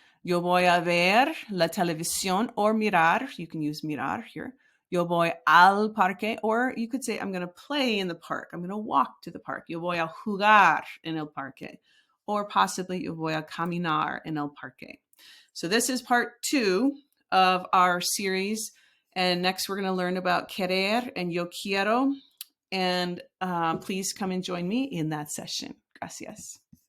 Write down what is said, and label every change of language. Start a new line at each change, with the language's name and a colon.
Spanish: Yo voy a ver la televisión or mirar.
English: You can use mirar here.
Spanish: Yo voy al parque,
English: or you could say, I'm going to play in the park. I'm going to walk to the park.
Spanish: Yo voy a jugar en el parque.
English: Or possibly,
Spanish: yo voy a caminar en el parque.
English: So this is part 2 of our series. And next we're going to learn about querer and yo quiero. And please come and join me in that session. Gracias.